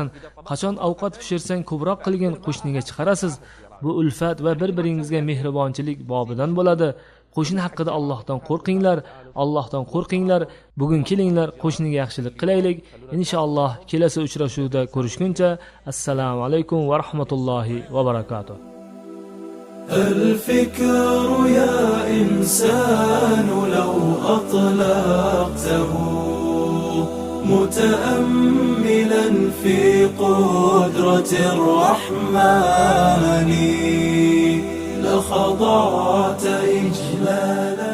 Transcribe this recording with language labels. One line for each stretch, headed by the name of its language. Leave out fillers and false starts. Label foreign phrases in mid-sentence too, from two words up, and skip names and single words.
Uzbek: Qachon ovqat pishirsang ko'proq qilgin, qo'shniga chiqarasiz. Bu ulfat va bir-biringizga mehribonchilik bobidan bo'ladi. Qo'shni haqida Allohdan qo'rqinglar, Allohdan qo'rqinglar. Bugun kelinglar qo'shniga yaxshilik qilaylik. Inshaalloh kelasi uchrashuvda ko'rishguncha
Arabic: السلام عليكم ورحمة الله وبركاته. الفكر يا إنسان لو أطلقته متأملا في قدرة الرحمن لخضعت إجلالا.